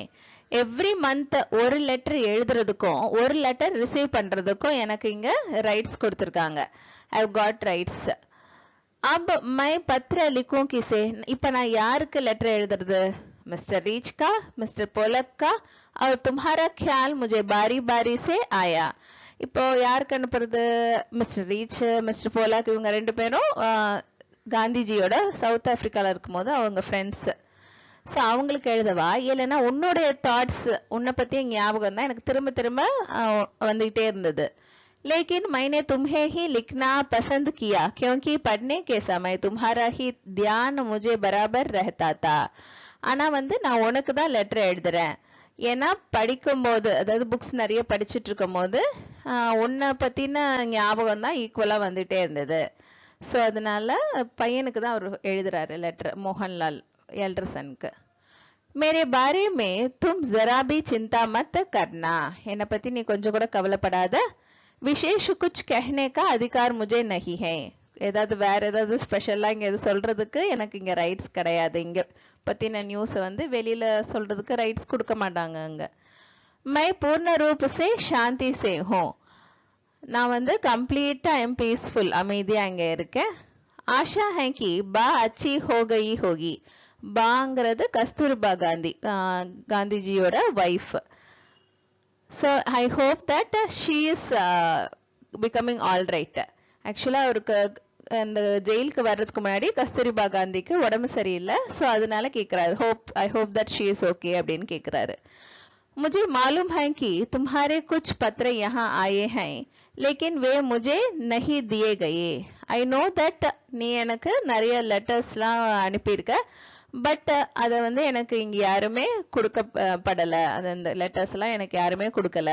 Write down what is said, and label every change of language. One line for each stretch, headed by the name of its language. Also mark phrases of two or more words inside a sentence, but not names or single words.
English: every month
Tamil: ஒரு லெட்டர் எழுதுறதுக்கும் ஒரு லெட்டர் ரிசீவ் பண்றதுக்கும் எனக்கு இங்க ரைட்ஸ் கொடுத்திருக்காங்க.
English: I have got rights.
Hindi: अब मैं पत्र लिखूं किसे?
Tamil: இப்ப நான் யாருக்கு லெட்டர் எழுதுறது?
Hindi: मिस्टर रीच का, मिस्टर पोलक का, और तुम्हारा ख्याल मुझे बारी बारी से आया.
Tamil: இப்போ யாருக்கு அனுப்புறது? மிஸ்டர் ரீச், மிஸ்டர் போலாக், இவங்க ரெண்டு பேரும் காந்திஜியோட சவுத் ஆப்பிரிக்கால இருக்கும்போது அவங்க ஃப்ரெண்ட்ஸ். ஸோ அவங்களுக்கு எழுதவா, இல்லைன்னா உன்னுடைய தாட்ஸ், உன்னை பற்றிய ஞாபகம் தான் எனக்கு திரும்ப திரும்ப வந்துகிட்டே இருந்தது.
Hindi: लेकिन मैंने तुम्हें ही लिखना पसंद किया क्योंकि पढ़ने के समय तुम्हारा ही ध्यान मुझे बराबर रहता था.
Tamil: ஆனா வந்து நான் உனக்கு தான் லெட்டர் எழுதுறேன். ஏன்னா படிக்கும் போது, அதாவது புக்ஸ் நிறைய படிச்சுட்டு இருக்கும் போது உன்னை பத்தின ஞாபகம் தான் ஈக்குவலா வந்துட்டே இருந்தது. ஸோ அதனால பையனுக்கு தான் அவர் எழுதுறாரு லெட்டர், மோகன்லால் எல்டர்சனுக்கு.
Hindi: मेरे बारे में तुम जरा भी चिंता मत करना,
Tamil: என்னை பத்தி நீ கொஞ்சம் கூட கவலைப்படாத.
Hindi: विशेष कुछ कहने का अधिकार मुझे नहीं है.
Tamil: ஏதாவது வேற ஏதாவது ஸ்பெஷலா இங்க எது சொல்றதுக்கு எனக்கு இங்க ரைட்ஸ் கிடையாது. இங்க பத்தின நியூஸ் வந்து வெளியில சொல்றதுக்கு ரைட்ஸ் கொடுக்க மாட்டாங்க அங்க.
Hindi: मैं पूर्ण रूप से शांति से हूँ,
Tamil: நான் வந்து கம்ப்ளீட்டா
English: I am peaceful,
Tamil: அமைதியா இங்க இருக்கேன்.
Hindi: ஆஷா है कि बा अच्छी हो गई होगी.
Tamil: பாங்கிறது கஸ்தூர்பா காந்தி, காந்திஜியோட வைஃப்.
English: So I hope that she is becoming all right.
Tamil: ஆக்சுவலா அவருக்கு அந்த ஜெயிலுக்கு வர்றதுக்கு முன்னாடி கஸ்தூரிபா காந்திக்கு உடம்பு சரியில்லை. ஸோ அதனால கேட்கிறாரு,
English: I hope that she is OK
Tamil: அப்படின்னு கேட்கிறாரு.
Hindi: मुझे मालूम है कि तुम्हारे कुछ पत्र यहाँ आए हैं लेकिन वे मुझे नहीं दिए गए.
English: I know that
Tamil: நீ எனக்கு நிறைய லெட்டர்ஸ்லாம் அனுப்பியிருக்க, பட் அதை வந்து எனக்கு இங்க யாருமே கொடுக்கப்படல, அது அந்த லெட்டர்ஸ் எல்லாம் எனக்கு யாருமே கொடுக்கல.